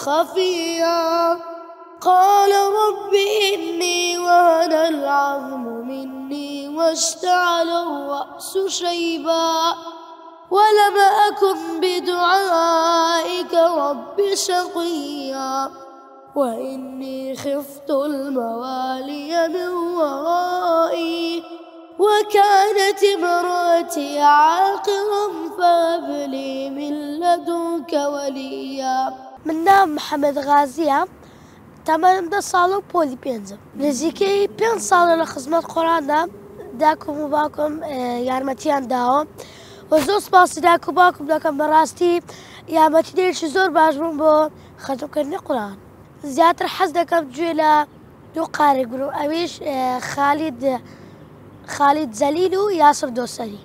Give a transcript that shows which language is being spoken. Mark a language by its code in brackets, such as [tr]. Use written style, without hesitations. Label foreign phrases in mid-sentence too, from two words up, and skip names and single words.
[ar] خفيا قال رب إني وهن العظم مني واشتعل الرأس شيبا ولم أكن بدعائك رب شقيا وإني خفت الموالي من ورائي وكانت امرأتي عاقرا فهب لي من لدنك وليا. [ckb] من نام محمد غازية تمام 10 ساڵ و پۆلی پێنجم نزیکەی 5 ساڵە لە خزمەت قورئاندا داکم و باوکم یارمەتیان داوە و زۆر سپاسی داک و باوکم دەکەم بەڕاستی یارمەتیدەیەکی زۆر باش بوون بۆ خەتمکردنی قورئان. زیاتر حەز دەکەم گوێ لە دوو قارێک بگرم ئەویش خالید جەلیل و یاسر دۆسەری.